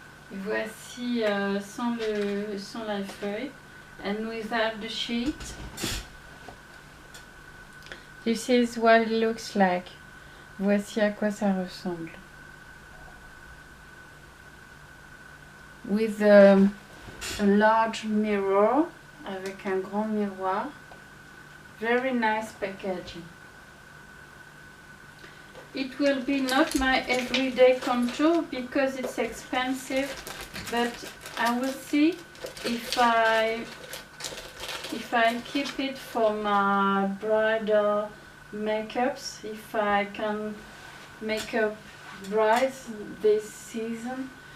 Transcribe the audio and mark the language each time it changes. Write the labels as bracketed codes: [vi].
[fr] Voici sans la feuille [en] and without the sheet. This is what it looks like. [fr] Voici à quoi ça ressemble. [en] With a large mirror, [fr] avec un grand miroir. [en] Very nice packaging. It will be not my everyday contour because it's expensive, but I will see if I keep it for my bridal makeups, if I can make up brides this season.